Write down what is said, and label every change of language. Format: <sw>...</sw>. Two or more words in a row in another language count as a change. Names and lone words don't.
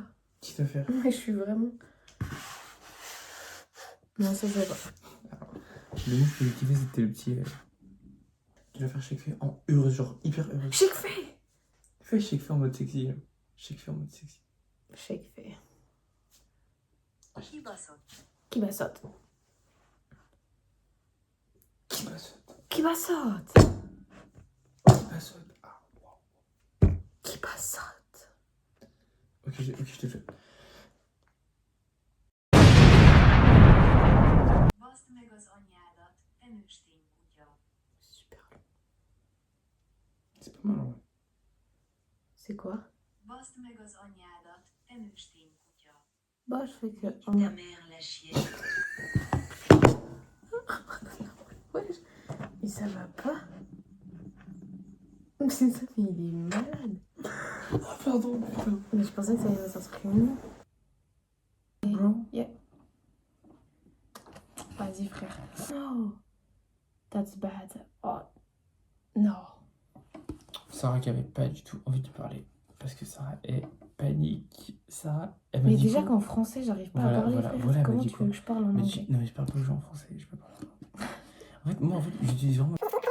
<fr>Tu dois faire. Je suis vraiment... Non, ça je vais pas. Le mot que j'ai kiffé c'était le petit. Tu dois faire chaque fait en heureux, genre hyper heureux. Chaque fait. Fais chaque fait en mode sexy. Chaque fait en mode sexy. Chaque fait.</fr> <hu>Kibaszott. Kibaszott. Kibaszott. Kibaszott. Kibaszott. Ah, wow. Kibaszott.</hu> <fr>Ok, je te fais.</fr> <hu>Baszd meg az anyádat, te nőstény kutya.</hu> <fr>Super. C'est pas mal, ouais. C'est quoi?</fr> <hu>Baszd meg az anyádat, te nőstény kutya.</hu> <fr>Bah, je fais que... Ta mère la chienne. Ouais, mais ça va pas. C'est ça, mais il est malade. Ah, pardon, putain. Mais je pensais que ça allait être un truc mignon. Bro. Yeah. Vas-y, frère.</fr> <en>No. That's bad.</en> <fr>Oh. Non. Sarah qui avait pas du tout envie de parler. Parce que Sarah est panique. Sarah, elle m'a Mais dit déjà quoi? qu'en français, j'arrive pas Voilà, à parler, voilà, frère. voilà, elle m'a Comment dit tu quoi? veux que je parle en Mais anglais? non, mais je parle pas aux gens en français. Je peux pas. En fait, moi, j'utilise vraiment.</fr>